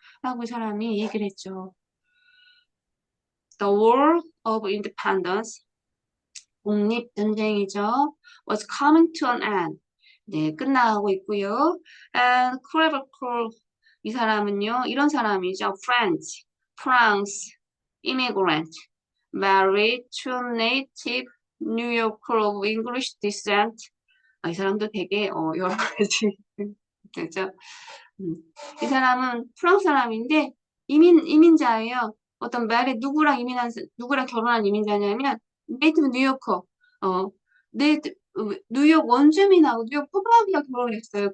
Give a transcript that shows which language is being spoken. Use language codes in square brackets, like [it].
[ko] 라고 이 사람이 얘기를 했죠. [en] The War of Independence, [ko] 독립전쟁이죠. [en] Was coming to an end. [ko] 네, 끝나가고 있고요. And Clever Crow, 이 사람은요, 이런 사람이죠. [en] France, immigrant, married to native New Yorker of English descent. [ko] 이 사람도 되게 여러 가지 그죠? 이 사람은 프랑스 사람인데 이민자예요. 어떤 말에 누구랑 결혼한 이민자냐면 네이티브 뉴요커 네이티브 뉴욕 원주민하고 뉴욕 토박이가 결혼했어요.